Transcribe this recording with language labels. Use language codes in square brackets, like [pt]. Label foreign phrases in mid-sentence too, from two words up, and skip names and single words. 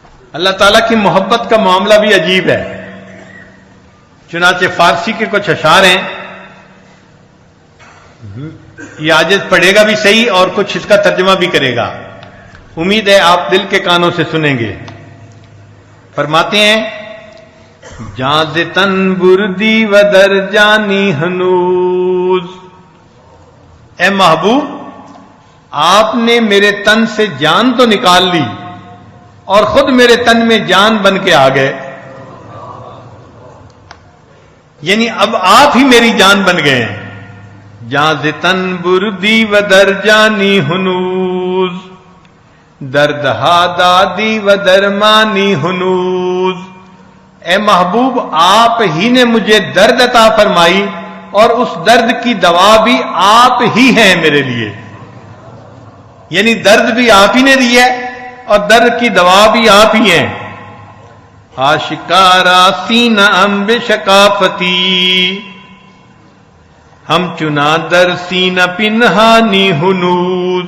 [ur] اللہ تعالیٰ کی محبت کا معاملہ بھی عجیب ہے. چنانچہ فارسی کے کچھ اشعار ہیں، یہ عاجز پڑھے گا بھی صحیح اور کچھ اس کا ترجمہ بھی کرے گا. امید ہے آپ دل کے کانوں سے سنیں گے. فرماتے ہیں [fa] جاں ز تن بردی و در جانی ہنوز، [ur] اے محبوب آپ نے میرے تن سے جان تو نکال لی اور خود میرے تن میں جان بن کے آ گئے. یعنی اب آپ ہی میری جان بن گئے ہیں. [fa] جاں ز تن بردی و در جانی ہنوز، درد ہا دادی و درمانی ہنوز. [ur] اے محبوب آپ ہی نے مجھے درد عطا فرمائی اور اس درد کی دوا بھی آپ ہی ہیں میرے لیے. یعنی درد بھی آپ ہی نے دیا ہے اور درد کی دوا بھی آپ ہی ہیں. [fa] آشکارا سینہ امب شکافتی، ہم چنا در سینہ پنہانی ہنوز.